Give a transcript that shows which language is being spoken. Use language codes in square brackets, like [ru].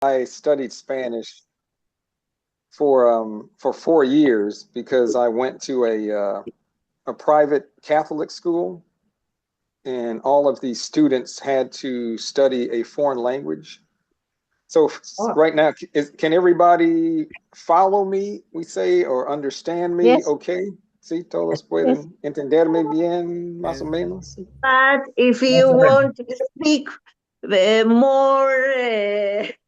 [en] I studied Spanish for 4 years because I went to a private Catholic school, and all of these students had to study a foreign language. So right now, can everybody follow me, we say, or understand me? Yes. [es] Okay. Sí, todos [en] Yes. [es] pueden entenderme bien, más o menos. [en] But if you want to speak more